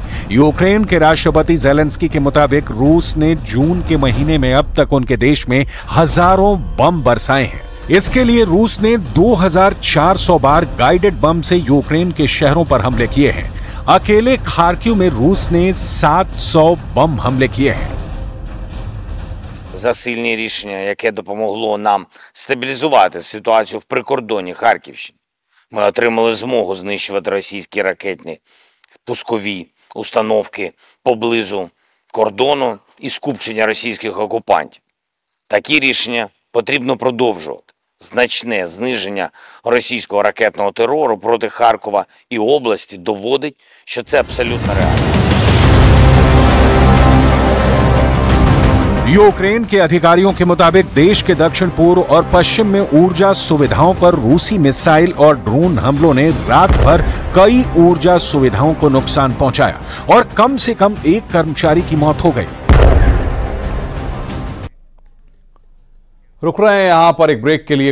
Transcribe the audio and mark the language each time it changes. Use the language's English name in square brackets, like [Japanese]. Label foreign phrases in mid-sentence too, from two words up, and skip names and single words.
[Hindi] यूक्रेन के राष्ट्रपति ज़ेलेंस्की के मुताबिक रूस ने जून के महीने में अब तक उनके देश में हजारों बम बरसाए हैं। इसके लिए रूस ने 2400 बार गाइडेड बम से यूक्रेन के शहरों पर हमले किए हैं। अकेले खार्किव में रूस ने 700 बम हमले किए हैं। [Ukrainian] За сильні рішення, яке допомогло нам стабілізувати ситуацію в прикордонні Харківщини. Ми отримали змогу знищувати російські ракетні пускові установки поблизу кордону і скупчення російських окупантів. Такі рішення потрібно продовжувати. Значне зниження російського ракетного терору проти Харкова і області доводить, що це абсолютно реально. [Hindi] यूक्रेन के अधिकारियों के मुताबिक देश के दक्षिण पूर्व और पश्चिम में ऊर्जा सुविधाओं पर रूसी मिसाइल और ड्रोन हमलों ने रात भर कई ऊर्जा सुविधाओं को नुकसान पहुंचाया और कम से कम एक कर्मचारी की मौत हो गई। रुक रहे हैं यहां पर एक ब्रेक के लिए।